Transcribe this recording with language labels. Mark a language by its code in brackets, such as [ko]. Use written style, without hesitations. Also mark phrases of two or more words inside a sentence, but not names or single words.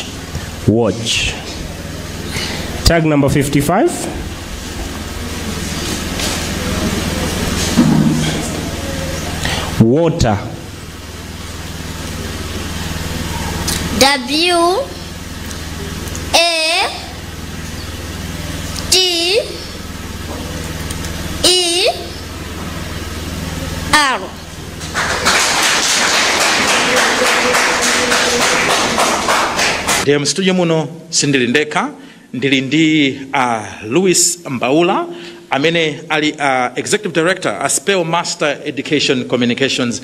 [en] Watch. Tag number 55. Water. W-A-T-E-R. [ny] Ndiye mstudio muno sindili ndekha ndili ndi Louis Mbaula amene ali [en] Executive Director [ny] a Spell Master Education Communications.